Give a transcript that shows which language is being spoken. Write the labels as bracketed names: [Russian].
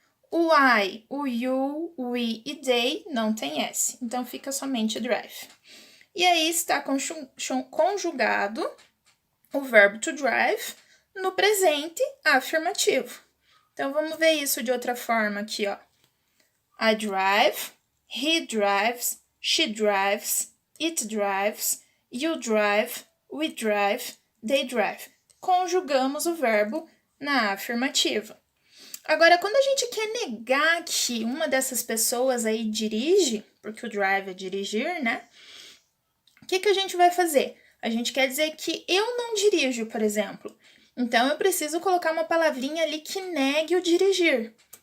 [Portuguese] O I, o you, o we e they não tem S, então fica somente drive. E aí está conjugado o verbo to drive no presente afirmativo. Então, vamos ver isso de outra forma aqui, ó. [English] I drive, he drives, she drives, it drives, you drive, we drive, they drive. [Portuguese] Conjugamos o verbo na afirmativa. Agora, quando a gente quer negar que uma dessas pessoas aí dirige, porque o drive é dirigir, né? O que a gente vai fazer? A gente quer dizer que eu não dirijo, por exemplo. Então, eu preciso colocar uma palavrinha ali que negue o dirigir.